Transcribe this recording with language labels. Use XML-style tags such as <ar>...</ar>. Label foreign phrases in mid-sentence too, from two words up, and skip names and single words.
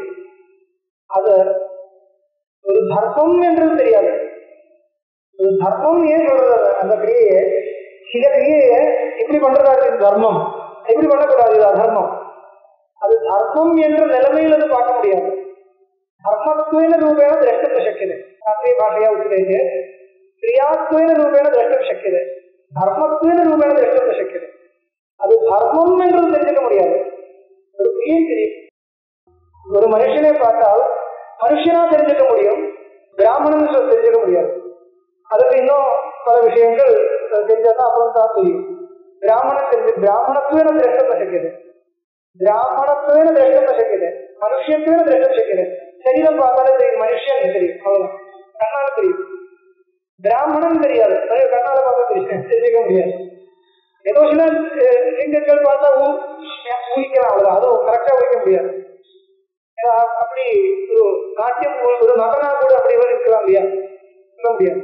<ta>அது ஒரு தர்மம் என்றது தெரியாது. ஒரு தர்மம் ஏன் சொல்றது, அந்த கிரியையை சில கிரியையை இப்படி பண்றதா தர்மம், எப்படி பண்ணக்கூடாது இது அதர்மம். அது தர்மம் என்ற நிலைமையில் அது பார்க்க முடியாது.</ta> <sa>धर्मत्वेन रूपेण द्रष्टुं शक्यते, शास्त्रीय भाषया उच्यते क्रियात्वेन रूपेण द्रष्टुं शक्यते, धर्मत्वेन रूपेण द्रष्टुं शक्यते.</sa> <ta>அது தர்மம் என்று தெரிஞ்சுக்க முடியாது, ஒரு கிரியை தெரியும். ஒரு மனுஷனை பார்த்தால் மனுஷனா தெரிஞ்சுக்க முடியும், பிராமணன் தெரிஞ்சுக்க முடியாது. அதுக்கு இன்னும் பல விஷயங்கள் தெரிஞ்சாதான் அப்புறம் தான் தெரியும்.</ta> <sa>ब्राह्मणत्वेन द्रष्टुं न शक्यते, ब्राह्मणत्वेन द्रष्टुं न शक्यते, मनुष्यत्वेन द्रष्टुं शक्यते.</sa> <ta>शरीरं பார்த்தாலே தெரியும், மனுஷன் தெரியும், அவ்வளவுதான், கண்ணால தெரியும். பிராமணன் தெரியாது, கண்ணால பார்த்தா தெரிஞ்சுக்க முடியாது. ஏதோ சில லிங்கங்கள் பார்த்தா ஊகிக்கலாம், அவ்வளவுதான், அதுவும் கரெக்டா ஊகிக்க முடியாது. அப்படி ஒரு நாட்டியம் ஒரு நடனா கூட அப்படி இருக்கலாம் இல்லையா, சொல்ல முடியாது.</ta>